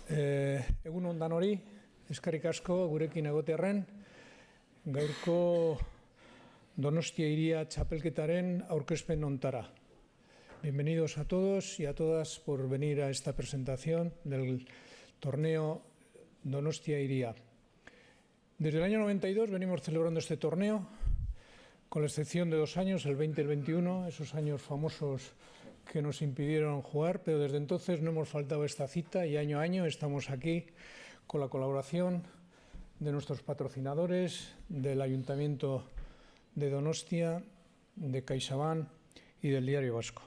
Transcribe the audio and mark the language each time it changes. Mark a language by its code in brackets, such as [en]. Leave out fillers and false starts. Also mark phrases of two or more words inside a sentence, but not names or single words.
[eu] Egun ondan hori, eskerrik asko gurekin egotearren, gaurko Donostia Iria txapelketaren aurkezpen hontara. [es] Bienvenidos a todos y a todas por venir a esta presentación del torneo Donostia Iria. Desde el año 92 venimos celebrando este torneo, con la excepción de 2 años, el 20 y el 21, esos años famosos que nos impidieron jugar, pero desde entonces no hemos faltado a esta cita y año a año estamos aquí con la colaboración de nuestros patrocinadores, del Ayuntamiento de Donostia, de CaixaBank y del Diario Vasco.